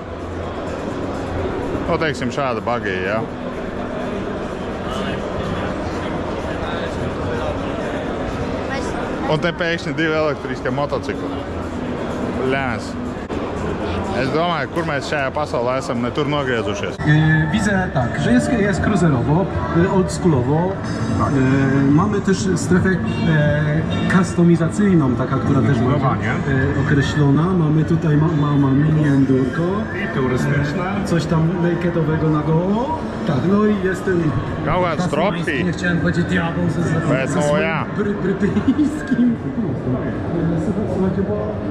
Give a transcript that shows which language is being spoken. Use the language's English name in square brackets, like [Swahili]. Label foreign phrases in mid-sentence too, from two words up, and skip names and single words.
[Latvian] Nu, teiksim, šāda bagija, jā. Un te pēkšņi 2 elektriskie motocikli. Lēns. Es domāju, kur mēs šajā pasaulē esam, ne tur nogriezušies. [Polish] Widzę tak, że jest cruiserowo, oldschoolowo. Mamy też strefę customizacyjną, taka, która też ma określona. Mamy tutaj mini endurko. I turystyczne. Coś tam nakedowego na goło. Tak, no i jest ten... [Latvian] Kaut kāds trophy. [Polish] Nie chciałem powiedzieć diabeł ze swoim brytyjskim. Słuchajcie, bo...